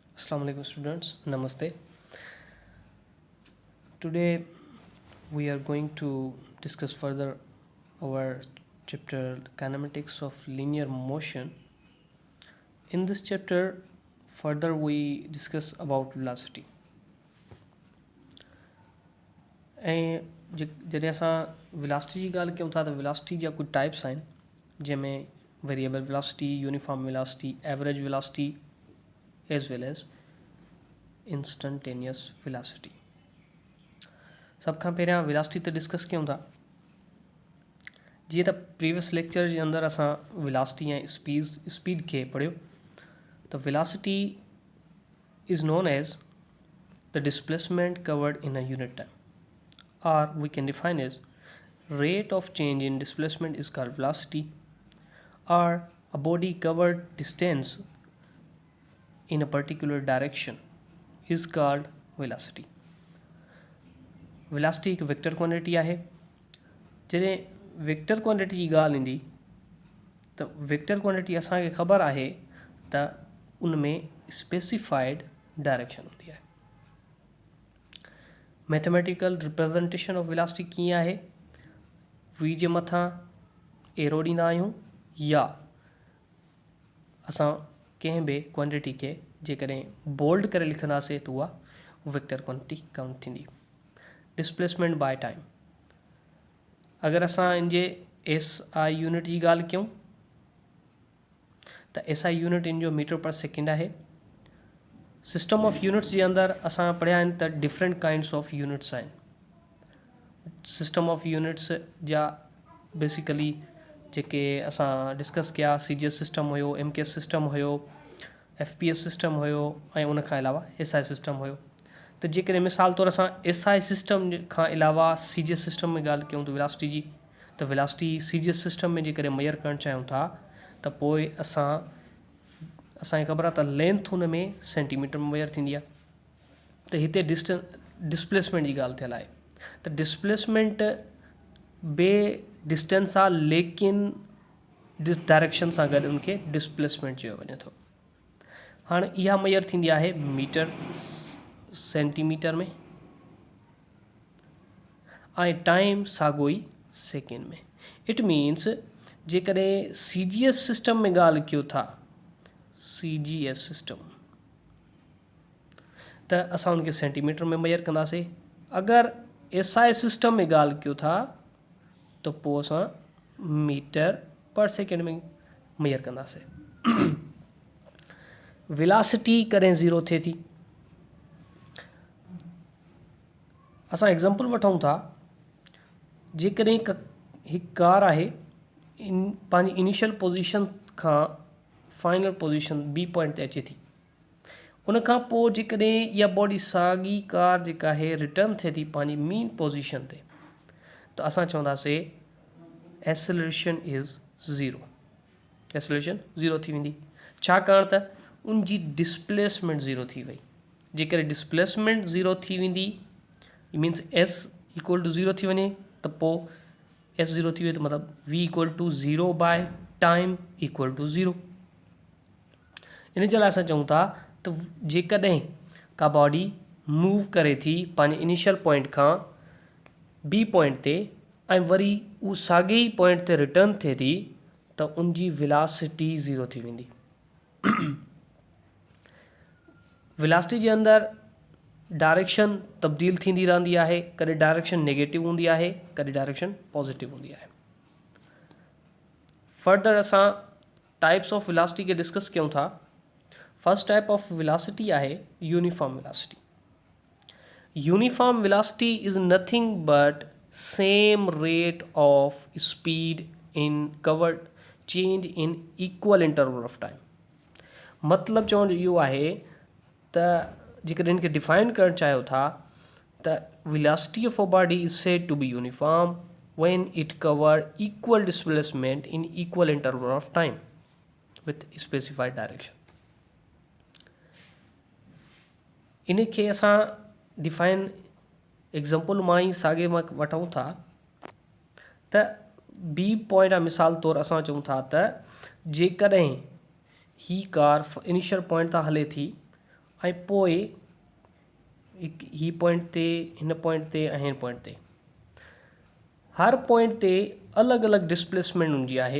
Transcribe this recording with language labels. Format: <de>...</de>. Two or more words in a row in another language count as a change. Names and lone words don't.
<en>Assalamu alaikum students, namaste. Today we are going to discuss further our chapter kinematics of linear motion. In this chapter further we discuss about velocity.</en> <sd>ऐं जॾहिं असां वेलोसिटी जी ॻाल्हि कयूं था त वेलोसिटी जा कुझु टाइप्स आहिनि जंहिंमें</sd> <en>variable velocity, uniform velocity, average velocity as well as instantaneous velocity.</en> <sd>सब खां पहिरियां वेलोसिटी ते डिस्कस कयूं था. जीअं त प्रीवियस लेक्चर जे अंदरि असां वेलोसिटी ऐं स्पीड खे पढ़ियो त</sd> <en>velocity is known as the displacement covered in a unit time, or we can define as rate of change in displacement is called velocity, or a body covered distance in a particular direction is called velocity.</en> <sd>velocity एक</sd> <en>vector quantity</en> <sd>आहे. जॾहिं</sd> <en>vector quantity</en> <sd>जी ॻाल्हि ईंदी त</sd> <en>vector quantity</en> <sd>असांखे ख़बर आहे त उन में</sd> <en>specified direction</en> <sd>हूंदी आहे.</sd> <en>mathematical representation of velocity</en> <sd>कीअं आहे? वी जे मथां एरो ॾींदा आहियूं या असां कंहिं बि क्वांटिटी खे जेकॾहिं बोल्ड करे लिखंदासीं त उहा</sd> <en>vector quantity</en> <sd>काउंट थींदी.</sd> <en>displacement by time.</en> <sd>अगरि असां इन जे</sd> <en>SI unit</en> <sd>जी ॻाल्हि कयूं त</sd> <en>SI unit</en> <sd>इन जो</sd> <en>meter per second</en> <sd>आहे.</sd> <en>system of units</en> <sd>जे अंदरि असां पढ़िया आहिनि त</sd> <en>different kinds of units</en> <sd>आहिनि.</sd> <en>system of units</en> <sd>जा बेसिकली जेके असां डिस्कस कया,</sd> <en>CGS system</en> <sd>हुयो,</sd> <en>MKS system</en> <sd>हुयो,</sd> <en>FPS system</en> <sd>हुयो ऐं उन खां अलावा</sd> <en>SI system</en> <sd>हुयो. त जेकॾहिं मिसाल तौरु असां</sd> <en>SI system</en> <sd>खां अलावा</sd> <en>CGS system</en> <sd>में ॻाल्हि कयूं त वेलोसिटी जी, त वेलोसिटी</sd> <en>CGS system</en> <sd>में जेकॾहिं मेजर करणु चाहियूं था त पोइ असांखे ख़बर आहे त लेंथ हुन में सेंटीमीटर में मेजर थींदी आहे. त हिते डिस्प्लेसमेंट जी ॻाल्हि थियल आहे. त डिस्प्लेसमेंट बे डिस्टेंस आहे लेकिन डायरेक्शन सां गॾु उनखे डिस्प्लेसमेंट चयो वञे थो. हाणे इहा मेजर थींदी आहे</sd> <en>meter centimeter</en> <sd>में ऐं टाइम साॻियो ई सेकेंड में.</sd> <en>it means</en> <sd>जेकॾहिं</sd> <en>CGS system</en> <sd>में ॻाल्हि कयो था,</sd> <en>CGS system,</en> <sd>त असां उनखे सेंटीमीटर में मेजर कंदासीं. अगरि</sd> <en>SI system</en> <sd>में ॻाल्हि कयो था त पोइ असां</sd> <en>meter per second</en> <sd>में मेजर कंदासीं. वेलोसिटी कॾहिं ज़ीरो थिए थी? असां एग्ज़ाम्पल वठूं था. जेकॾहिं हिकु कार आहे पंहिंजी</sd> <en>initial position</en> <sd>खां</sd> <en>final position B point</en> <sd>ते अचे थी. उन खां पोइ जेकॾहिं इहा बॉडी साॻी कार जेका आहे रिटर्न थिए थी पंहिंजी</sd> <en>main position</en> <sd>ते, त असां चवंदासीं</sd> <en>acceleration is zero. acceleration zero</en> <sd>थी वेंदी. छाकाणि त उन जी डिस्प्लेसमेंट ज़ीरो थी वई. जेकॾहिं डिस्प्लेसमेंट ज़ीरो थी वेंदी</sd> <en>means S equal to zero</en> <sd>थी वञे त पोइ एस ज़ीरो थी वई त मतिलबु</sd> <en>V equal to zero by time equal to zero.</en> <sd>इन जे लाइ असां चऊं था त जेकॾहिं का बॉडी मूव करे थी पंहिंजे</sd> <en>initial point</en> <sd>खां</sd> <en>B point</en> <sd>ते ऐं वरी उहा साॻे ई पॉइंट ते रिटर्न थिए थी त उन जी</sd> <en>velocity zero</en> <sd>थी वेंदी. वेलोसिटी जे अंदरि डायरेक्शन तब्दील थींदी रहंदी आहे. कॾहिं डायरेक्शन नेगेटिव हूंदी आहे, कॾहिं डायरेक्शन पॉजिटिव हूंदी आहे. फर्दर असां</sd> <en>types of velocity</en> <sd>खे डिस्कस कयूं था.</sd> <en>first type of velocity आहे uniform velocity. uniform velocity is nothing but same rate of speed in covered change in equal interval of time.</en> <sd>मतिलबु चवण जो इहो आहे त जेकॾहिं इनखे डिफाइन करणु चाहियो था त</sd> <en>velocity of a body is said to be uniform when it cover equal displacement in equal interval of time with specified direction.</en> <sd>इन खे असां डिफाइन एग्ज़ाम्पल मां ई साॻे मां वठूं था त बी पॉइंट आहे. मिसाल तौरु असां चऊं था त जेकॾहिं ही कार</sd> <en>initial point</en> <sd>तां हले थी ऐं पोइ ही पॉइंट ते, हिन पॉइंट ते ऐं हिन पॉइंट ते, हर पॉइंट ते अलॻि अलॻि डिस्प्लेसमेंट हूंदी आहे।</sd>